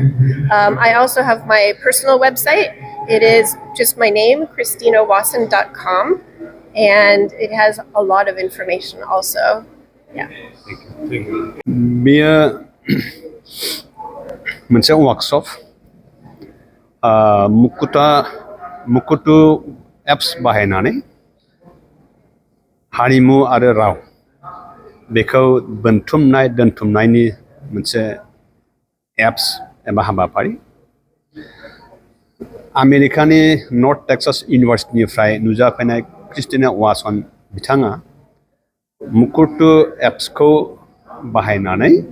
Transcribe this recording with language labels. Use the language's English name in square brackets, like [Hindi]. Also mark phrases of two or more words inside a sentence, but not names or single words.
[English] I also have my personal website. It is just my name, ChristinaWasson.com. And it has a lot of information also. Yeah. Thank you. Beer workshop. [Bodo] Mukutu apps बाहायनानै हारिमु आरो राव बेखौ दोनथुमनायनि मोनसे एप्स एबा हाबाफारि आमेरिकानि नर्थ टेक्सास इउनिभार्सिटिनिफ्राय नुजाफैनाय क्रिस्टिना वासन बिथाङा मुकुटु एप्सखौ बाहायनानै